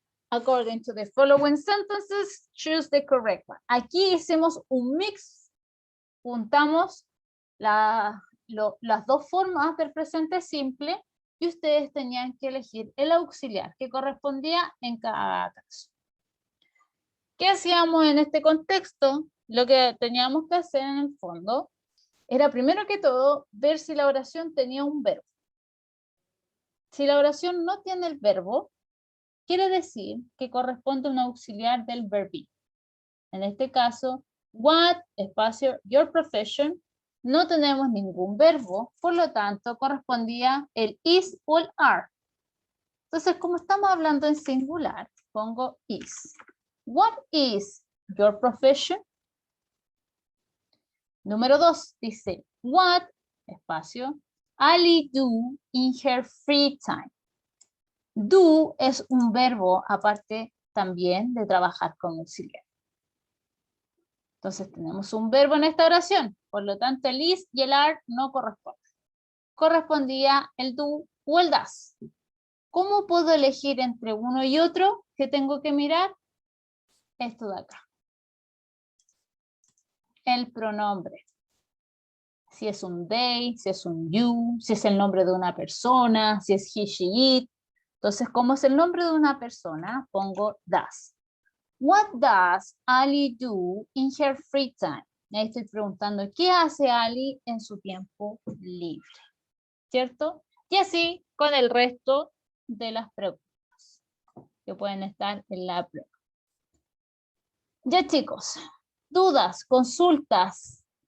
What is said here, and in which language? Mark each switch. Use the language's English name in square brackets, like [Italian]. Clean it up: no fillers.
[English] According to the following sentences, choose the correct one. [Spanish] Aquí hicimos un mix, juntamos las dos formas del presente simple y ustedes tenían que elegir el auxiliar que correspondía en cada caso. ¿Qué hacíamos en este contexto? Lo que teníamos que hacer en el fondo era primero que todo ver si la oración tenía un verbo. Si la oración no tiene el verbo, quiere decir que corresponde a un auxiliar del verb be. En este caso, what, espacio, [English] your profession, [Spanish] no tenemos ningún verbo, por lo tanto correspondía el is o el are. Entonces, como estamos hablando en singular, pongo is. [English] What is your profession? [Spanish] Número 2 dice, [English] what, [Spanish] espacio, [English] Ali do in her free time. [Spanish] Do es un verbo aparte también de trabajar con auxiliar. Entonces tenemos un verbo en esta oración, por lo tanto el is y el are no corresponden. Correspondía el do o el does. ¿Cómo puedo elegir entre uno y otro? ¿Qué tengo que mirar? Esto de acá. El pronombre. Si es un they, si es un you, si es el nombre de una persona, si es he, she, it. Entonces, como es el nombre de una persona, pongo does. [English] What does Ali do in her free time? [Spanish] Ahí estoy preguntando, ¿qué hace Ali en su tiempo libre? ¿Cierto? Y así con el resto de las preguntas que pueden estar en la prueba. Ya chicos, dudas, consultas.